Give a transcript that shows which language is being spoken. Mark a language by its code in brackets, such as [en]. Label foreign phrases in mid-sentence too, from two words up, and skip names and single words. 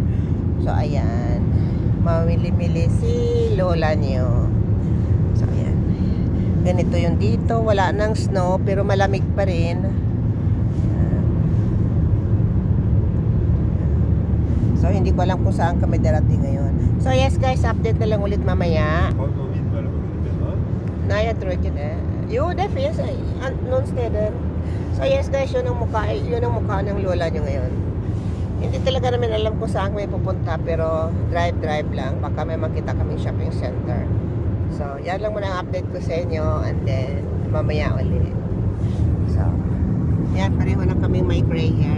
[tl] So ayan, mamili-mili si lola niyo. So ayan, ganito yung dito, wala nang snow pero malamig pa rin. So hindi ko alam kung saan kami darating ngayon. [en] So yes guys, [tl] update na lang ulit mamaya. [sv] Nej, jag tror inte det. Jo, det finns någon steder. [en] So yes guys, [tl] yun ang mukha ng lola nyo ngayon. Hindi talaga namin alam kung saan may pupunta, pero drive lang. Baka may makita kaming [en] shopping center. [tl] So yan lang muna ang update ko sa inyo, [en] and then [tl] mamaya ulit. So yan, pareho lang kaming may [en] gray hair.